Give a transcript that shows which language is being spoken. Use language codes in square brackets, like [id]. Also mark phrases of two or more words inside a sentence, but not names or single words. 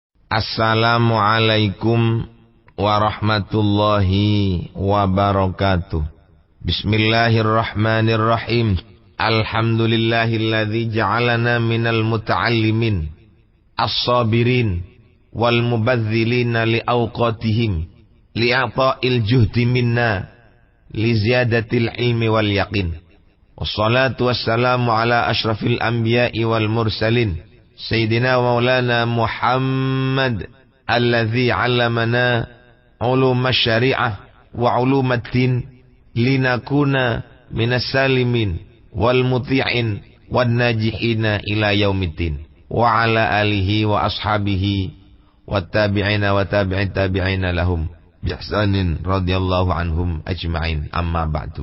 [ar] السلام عليكم ورحمة الله وبركاته. بسم الله الرحمن الرحيم. الحمد لله الذي جعلنا من المتعلمين الصابرين والمبذلين لأوقاتهم لإعطاء الجهد منا لزيادة العلم واليقين. والصلاة والسلام على أشرف الأنبياء والمرسلين سيدنا مولانا محمد الذي علمنا علوم الشريعة وعلوم الدين لنكون من السالمين والمطيعين والناجحين إلى يوم الدين وعلى آله وأصحابه والتابعين وتابعي التابعين لهم بإحسان رضي الله عنهم أجمعين. أما بعد.